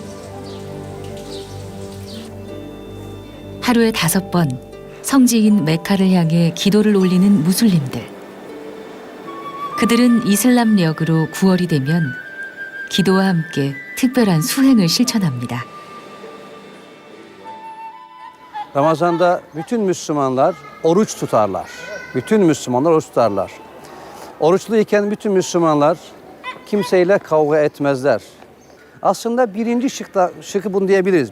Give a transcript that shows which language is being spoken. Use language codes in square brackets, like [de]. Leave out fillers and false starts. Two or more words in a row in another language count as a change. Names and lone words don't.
[ko] 하루에 5번 성지인 메카를 향해 기도를 올리는 무슬림들. 그들은 이슬람력으로 9월이 되면 기도와 함께 특별한 수행을 실천합니다. [tr] Ramazan'da bütün Müslümanlar oruç tutarlar. Bütün Müslümanlar oruç tutarlar. Oruçluyken bütün Müslümanlar kimseyle kavga etmezler. Aslında birinci şıkkı bunu diyebiliriz.